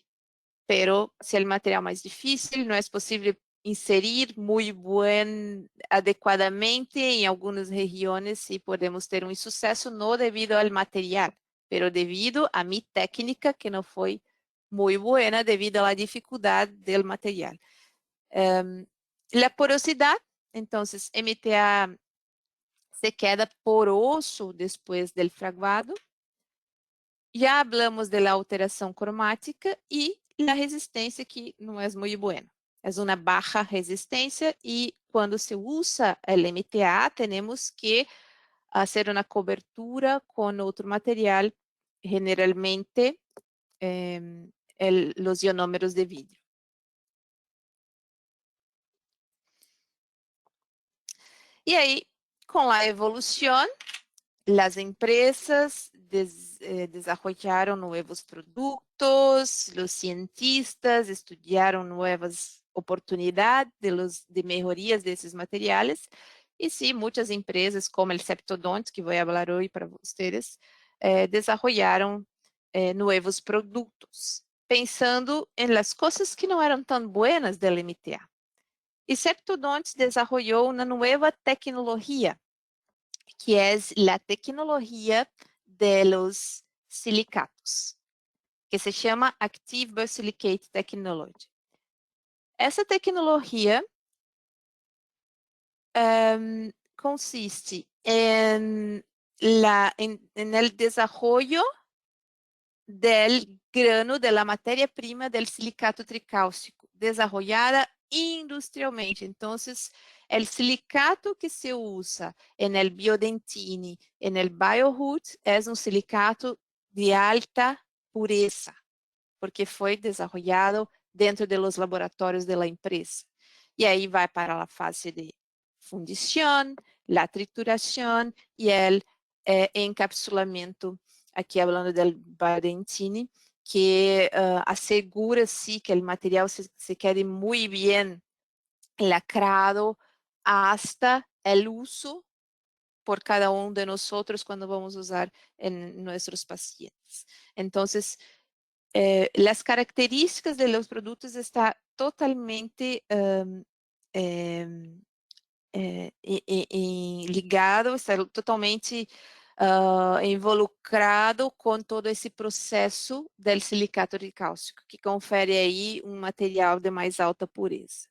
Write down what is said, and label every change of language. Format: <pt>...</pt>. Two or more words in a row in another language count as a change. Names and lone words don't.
<es>Pero si el material más difícil, no es posible inserir muy adecuadamente en algunas regiones y podemos ter un insucesso no debido al material, pero debido a mi técnica que no fue muy buena debido a la dificultad del material. La porosidad, entonces MTA se queda poroso después del fraguado.</es> <pt>Já</pt> <es>hablamos de la</es> <pt>alteração cromática e la resistência, que não é muito boa. É uma baixa resistência e quando se usa el MTA, temos que fazer uma cobertura com outro material, generalmente os ionômeros de vidro. E aí, com a evolução,</pt> <es>las empresas desarrollaron nuevos productos, los cientistas estudiaron nuevas oportunidades de mejorías de esos materiales. Y sí, muchas empresas como el Septodont, que voy a hablar hoy para ustedes, desarrollaron nuevos productos, pensando en las cosas que no eran tan buenas del MTA. Y Septodont desarrolló una nueva tecnología que es la tecnología de los silicatos, que se llama Active Biosilicate Technology.</es> <pt>Essa tecnologia</pt> <es>consiste en el desarrollo del grano de la materia prima del silicato tricálcico, desarrollada industrialmente. Entonces, el silicato que se usa en el biodentine, en el BioHood, es un silicato de alta pureza, porque fue desarrollado dentro de los laboratorios de la empresa. Y ahí va para la fase de fundición, la trituración y el encapsulamiento,</es> <pt>aqui falando do biodentine, que assegura sí que o material se quede muito bem lacrado hasta o uso por cada um de nós quando vamos usar em nossos pacientes. Então, as características de los produtos estão totalmente ligado, está totalmente involucrado com todo esse processo do silicato de cálcico, que confere aí um material de mais alta pureza.</pt>